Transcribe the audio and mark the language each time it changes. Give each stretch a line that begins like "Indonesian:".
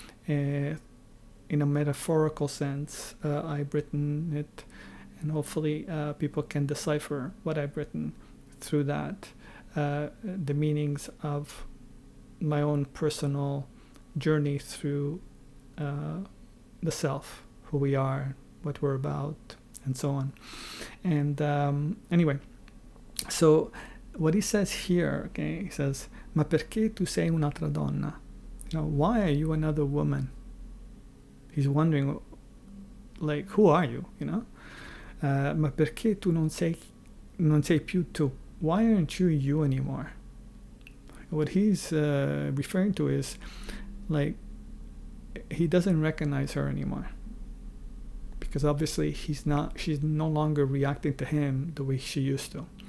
English: In a metaphorical sense, I've written it, and hopefully people can decipher what I've written through that, the meanings of my own personal journey through the self, who we are, what we're about, and so on. And anyway, so what he says here, okay, he says,
Italian: ma perché tu sei un'altra donna?
English: You know, why are you another woman? He's wondering, like, who are you, you know?
Italian: Ma perché tu non sei più tu?
English: Why aren't you you anymore? What he's referring to is, like, he doesn't recognize her anymore. Because obviously she's no longer reacting to him the way she used to.